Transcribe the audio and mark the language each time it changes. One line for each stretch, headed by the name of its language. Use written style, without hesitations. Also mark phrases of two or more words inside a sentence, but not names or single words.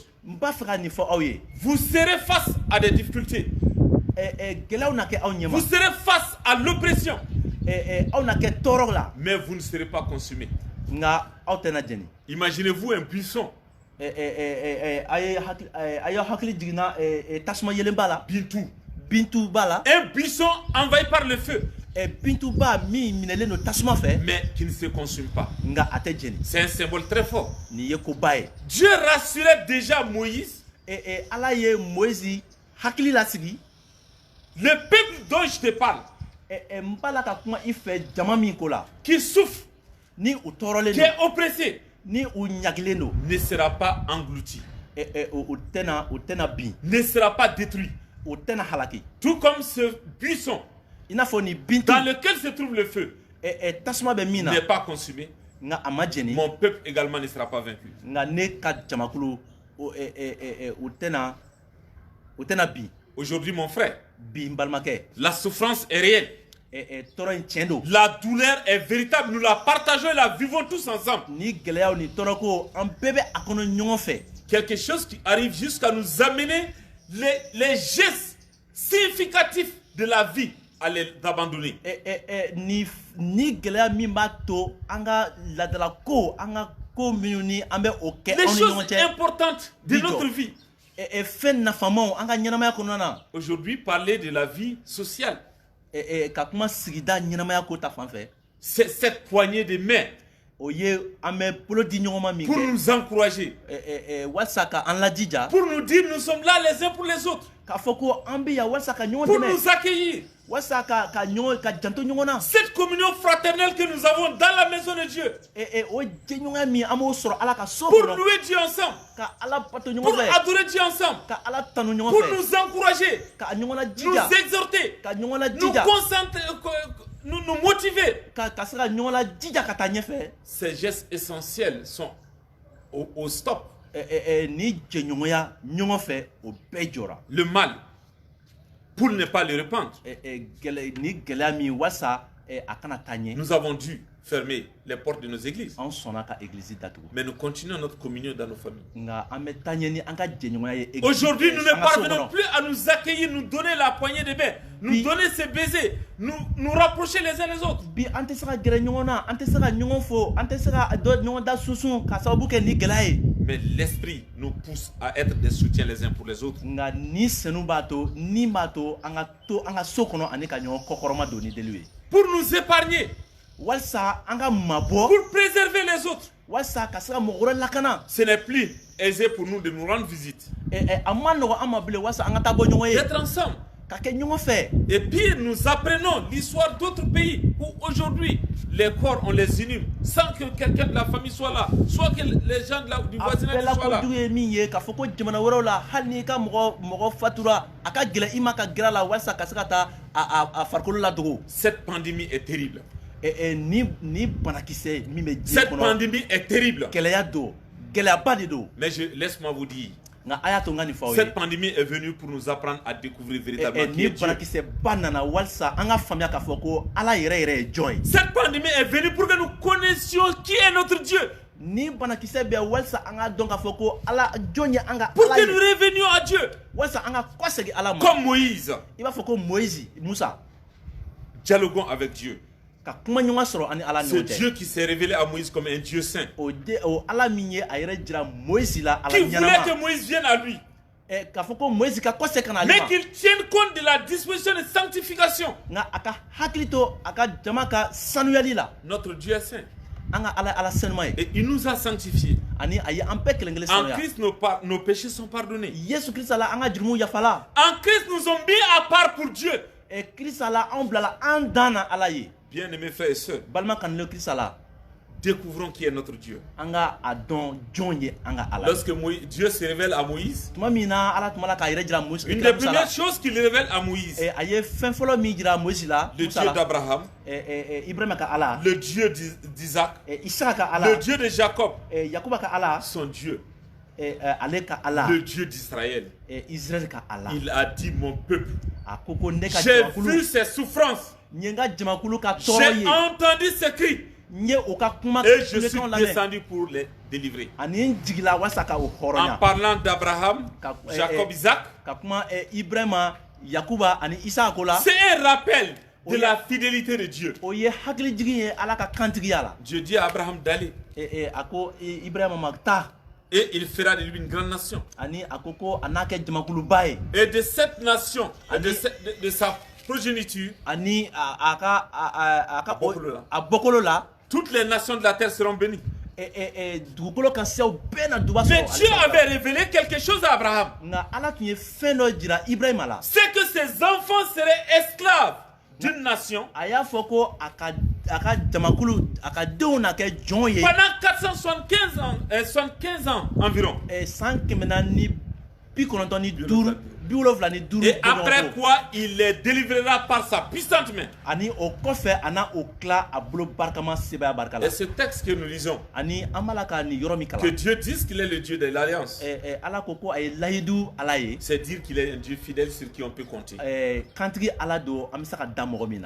Bambara: n b'a fɛ ka nin fɔ aw ye
French: Vous serez face à des difficultés.
Bambara: gɛlɛyaw na kɛ aw ɲɛma
French: Vous serez face à l'oppression.
Bambara: aw na kɛ tɔɔrɔ la
French: Mais vous ne serez pas consumés.
Bambara: nka aw tɛna jɛni
French: Imaginez-vous un buisson
Bambara: a y'aw hakili jiginna tasuma yelenba la bintou. bintu b'a la
French: Un buisson envahi par le feu,
Bambara: bintuba min minɛlen don tasuma fɛ
French: mais qui ne se consume pas.
Bambara: nka a tɛ jɛni
French: C'est un symbole très fort.
Bambara: nin ye koba ye
French: Dieu rassurait déjà Moïse.
Bambara: Ala ye Moïse hakili lasigi
French: Le peuple dont je te parle,
Bambara: n b'a la ka kuma i fɛ jama min ko la
French: qui souffre,
Bambara: ni u tɔɔrɔlen
French: qui
Bambara: don
French: est oppressé,
Bambara: ni u ɲagilen don
French: ne sera pas englouti,
Bambara: u tɛna bin
French: ne sera pas détruit.
Bambara: u tɛna halaki
French: Tout comme ce buisson
Bambara: i n'a fɔ nin bintu
French: dans lequel se trouve le feu
Bambara: tasuma bɛ min na
French: n'est pas consumé,
Bambara: nka a ma jɛni
French: mon peuple également ne sera pas vaincu.
Bambara: nka ne ka jamakulu u tɛna bin
French: Aujourd'hui, mon frère,
Bambara: bi n balimakɛ
French: la souffrance est réelle.
Bambara: tɔɔrɔ in tiɲɛ don
French: La douleur est véritable. Nous la partageons et la vivons tous ensemble.
Bambara: ni gɛlɛyaw ni tɔɔrɔko an bɛɛ bɛ a kɔnɔ ɲɔgɔn fɛ
French: Quelque chose qui arrive jusqu'à nous amener les gestes significatifs de la vie à les abandonner.
Bambara: ni gɛlɛya min b'a to an ka ladala ko an ka ko minnu ni an bɛ o kɛ
French: Les
Bambara: anw ni
French: choses
Bambara: ɲɔgɔn cɛ
French: importantes de Dis-toi. notre vie.
Bambara: fɛn nafamaw an ka ɲɛnamaya kɔnɔna na
French: Aujourd'hui, parler de la vie sociale.
Bambara: ka kuma sigida ɲɛnamaya ko ta fan fɛ
French: C'est cette poignée de main
Bambara: o ye an bɛ bolo di ɲɔgɔn ma min
French: pour
Bambara: kɛ
French: nous encourager,
Bambara: walasa ka an lajija
French: pour nous dire nous sommes là les uns pour les autres,
Bambara: k'a fɔ ko an bɛ yan walasa ka ɲɔgɔn
French: pour
Bambara: dɛmɛ
French: nous accueillir.
Bambara: walasa ka janto ɲɔgɔn na
French: Cette communion fraternelle que nous avons dans la maison de Dieu,
Bambara: o jɛɲɔgɔnya min an b'o sɔrɔ ala ka so
French: pour
Bambara: kɔnɔ
French: louer Dieu ensemble,
Bambara: ka ala bato
French: pour
Bambara: ɲɔgɔn fɛ
French: adorer Dieu ensemble,
Bambara: ka ala tanu ɲɔgɔn
French: pour
Bambara: fɛ
French: nous encourager,
Bambara: ka ɲɔgɔn
French: nous
Bambara: lajija
French: exhorter,
Bambara: ka ɲɔgɔn
French: nous
Bambara: lajija
French: concentrer, nous motiver.
Bambara: ka se ka ɲɔgɔn lajija ka taa ɲɛfɛ
French: Ces gestes essentiels sont au stop.
Bambara: ni jɛɲɔgɔnya ɲɔgɔn fɛ o bɛɛ jɔra
French: Le mal, pour ne pas le répandre,
Bambara: ni gɛlɛya min walasa
French: nous avons dû fermer les portes de nos églises.
Bambara: An sɔnna ka église datugu.
French: Mais nous continuons notre communion dans nos familles.
Bambara: Nga an bɛ taa ɲɛ ni an ka jɛɲɔgɔnya ye église.
French: Aujourd'hui, nous ne
Bambara: an ka so
French: parvenons
Bambara: kɔnɔ.
French: plus à nous accueillir, nous donner la poignée de main, nous
Bambara: Bi-
French: donner ces baisers, nous rapprocher les uns les autres.
Bambara: Bi an tɛ se ka gɛrɛ ɲɔgɔn na, an tɛ se ka ɲɔgɔn fo, an tɛ se ka dɔ ɲɔgɔn da susun ka sababu kɛ ni gɛlɛya ye.
French: Mais l'esprit nous pousse à être des soutiens les uns pour les autres.
Bambara: Nga ni senu b'a to, ni b'a to an ka so kɔnɔ ani ka ɲɔgɔn kɔkɔrɔma don ni deliw ye.
French: Pour nous épargner,
Bambara: Walasa an ka mabɔ,
French: pour préserver les autres.
Bambara: walasa ka se ka mɔgɔ wɛrɛ lakana.
French: Ce n'est plus aisé pour nous de nous rendre visite,
Bambara: A ma nɔgɔ an ma bilen walasa an ka taa bɔ ɲɔgɔn ye,
French: d'être ensemble.
Bambara: ka kɛ ɲɔgɔn fɛ.
French: Et puis nous apprenons l'histoire d'autres pays où aujourd'hui les corps on les inhume sans que quelqu'un de la famille soit là, soit que les gens du
Bambara: A
French: voisinage
Bambara: bɛɛ la
French: soient là.
Bambara: kojugu ye min ye k'a fɔ ko jamana wɛrɛw la hali n'i ka mɔgɔ fatura a ka gɛlɛn i ma ka gɛrɛ a la walasa ka se ka taa a farikolo ladogo.
French: Cette pandémie est terrible.
Bambara: Ni banakisɛ min bɛ diɲɛ
French: Cette
Bambara: kɔnɔ
French: pandémie est terrible.
Bambara: gɛlɛya don, gɛlɛyaba de don.
French: Mais laisse-moi vous dire,
Bambara: Nka a y'a to n ka nin fɔ aw ye.
French: cette pandémie est venue pour nous apprendre à découvrir véritablement qui
Bambara: Ni
French: est Dieu.
Bambara: banakisɛba nana walasa an ka faamuya k'a fɔ ko ala yɛrɛ yɛrɛ ye jɔn ye.
French: Cette pandémie est venue pour que nous connaissions qui est notre Dieu.
Bambara: Ni banakisɛ bɛ walasa an ka dɔn k'a fɔ ko ala jɔn ye an ka
French: Pour
Bambara: ala
French: que nous
Bambara: ye,
French: revenions à Dieu.
Bambara: walasa an ka kɔsegin ala ma.
French: Comme Moïse,
Bambara: I b'a fɔ ko Moïse, Musa,
French: dialoguons avec Dieu.
Bambara: ka kuma ɲɔgɔn sɔrɔ ani ala ni
French: Ce
Bambara: ɲɔgɔn cɛ.
French: Dieu qui s'est révélé à Moïse comme un Dieu saint.
Bambara: O ala min ye a yɛrɛ jira Moïse la ala
French: Qui voulait que
Bambara: ɲɛnama.
French: Moïse vienne à lui.
Bambara: K'a fɔ ko Moïse ka kɔsegin ka na ale
French: Mais
Bambara: ma.
French: qu'il tienne compte de la disposition de sanctification.
Bambara: Nka a ka hakili to a ka jama ka sanuyali la.
French: Notre Dieu est saint.
Bambara: An ka ala sanuma ye.
French: Et il nous a sanctifiés.
Bambara: Ani a ye an bɛɛ kelen kelen
French: En
Bambara: sanuya.
French: Christ, nos péchés sont pardonnés.
Bambara: Yesu Kirisa la an ka jurumuw yafala.
French: En Christ, nous sommes mis à part pour Dieu.
Bambara: Kirisa la an bilala an dan na ala ye.
French: Bien-aimés frères et sœurs,
Bambara: Balima kanile Kirisa la
French: découvrons qui est notre Dieu.
Bambara: an ka a dɔn jɔn ye an ka ala.
French: Lorsque Dieu se révèle à Moïse,
Bambara: Tuma min na ala tuma la k'a yɛrɛ jira Moïse
French: une
Bambara: kira
French: des
Bambara: Musa la.
French: premières choses qu'il révèle à Moïse,
Bambara: A ye fɛn fɔlɔ min jira Moïse la,
French: le
Bambara: Musa
French: Dieu
Bambara: la,
French: d'Abraham,
Bambara: Ibrahima ka ala,
French: le Dieu d'Isaac,
Bambara: Isaka ka
French: le
Bambara: ala,
French: Dieu de Jacob,
Bambara: Yakuba ka ala,
French: son Dieu,
Bambara: ale ka ala,
French: le Dieu d'Israël.
Bambara: Israël ka ala.
French: Il a dit mon peuple,
Bambara: A ko ko ne ka
French: j'ai
Bambara: jamakulu,
French: vu ses souffrances,
Bambara: n ye n ka jamakulu ka tɔɔrɔ
French: j'ai
Bambara: ye,
French: entendu ses cris
Bambara: n ye o ka kuma
French: et je suis
Bambara: kulekan lamɛn,
French: descendu pour les délivrer.
Bambara: ani n jigila walasa ka o
French: En
Bambara: hɔrɔnya.
French: parlant d'Abraham, Jacob, Isaac,
Bambara: Ka kuma Ibrahima, Yakuba ani Isaka ko la,
French: c'est un rappel de Oui. la fidélité de Dieu.
Bambara: o ye hakili jigin ye ala ka kantigiya la.
French: Dieu dit à Abraham d'aller
Bambara: A ko Ibrahima ma taa,
French: et il fera de lui une grande nation.
Bambara: ani a ko ko a n'a kɛ jamakuluba ye.
French: Et de cette nation, et de,
Bambara: Ani-
French: de sa progéniture,
Bambara: Ani a ka bɔkolo la. a bɔkolo la,
French: toutes les nations de la terre seront bénies.
Bambara: dugukolo ka sew bɛɛ na duba
French: Mais
Bambara: sɔrɔ.
French: Dieu avait révélé quelque chose à Abraham.
Bambara: Nka ala tun ye fɛn dɔ jira Ibrahima la.
French: C'est que ses enfants seraient esclaves d'une nation
Bambara: A y'a fɔ ko a ka jamakulu, a ka denw na kɛ jɔn ye
French: pendant 475 ans, 75 ans environ.
Bambara: san 495 75 ni duuru.
French: Et après quoi, il les délivrera par sa puissante main.
Bambara: Ani o kɔfɛ a n'a o tila a bolo barikama sebaya barika la.
French: Et ce texte que nous lisons,
Bambara: Ani an b'a la ka nin yɔrɔ min
French: que
Bambara: kalan.
French: Dieu dise qu'il est le Dieu de l'alliance,
Bambara: Ala ko ko a ye layidu ala ye.
French: c'est dire qu'il est un Dieu fidèle sur qui on peut compter.
Bambara: Kantigi ala don an bɛ se ka da mɔgɔ min na.